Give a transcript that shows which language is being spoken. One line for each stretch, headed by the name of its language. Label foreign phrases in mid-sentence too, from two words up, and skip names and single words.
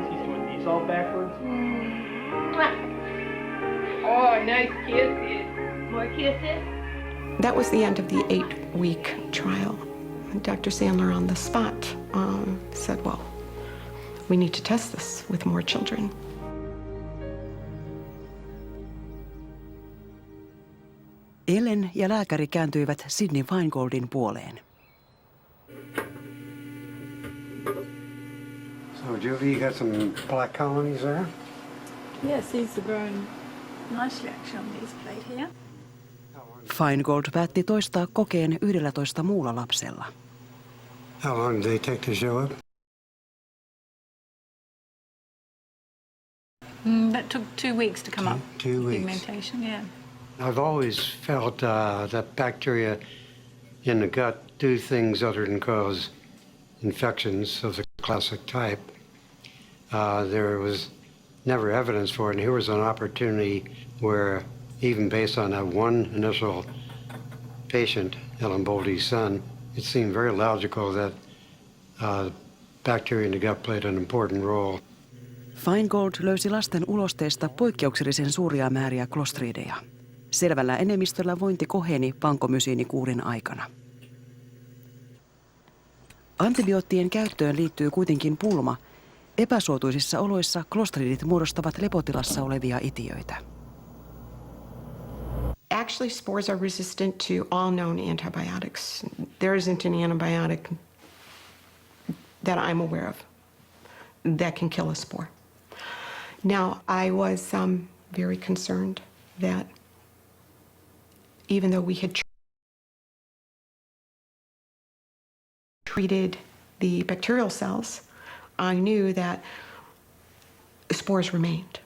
English: He's doing these all backwards. Oh, nice kisses. More kisses? That was the end of the 8-week trial. Dr. Sandler on the spot said, well, we need to test this with more children.
Finnish: Ellen ja lääkäri kääntyivät Sidney Feingoldin puoleen.
English: So, Judy, you got some black colonies there? Yes, these are grown nicely actually on these plate here.
Finnish: Feingold päätti toistaa kokeen 11 muulla lapsella.
English: How long did they take to show up? That took 2 weeks to come up. 2 weeks. Pigmentation, yeah. I've always felt that bacteria in the gut do things other than cause infections of the classic type. There was never evidence for it, and here was an opportunity where, even based on that one initial patient, Ellen Boldy's son, it seemed very logical that bacteria in the gut played an important role.
Finnish: Feingold löysi lasten ulosteesta poikkeuksellisen suuria määriä Clostrideja. Selvällä enemmistöllä vointi koheni vankomysiinikuurin aikana. Antibioottien käyttöön liittyy kuitenkin pulma. Epäsuotuisissa oloissa Clostridit muodostavat lepotilassa olevia itiöitä.
English: Actually, spores are resistant to all known antibiotics. There isn't an antibiotic that I'm aware of that can kill a spore. Now, I was very concerned that even though we had treated the bacterial cells, I knew that spores remained.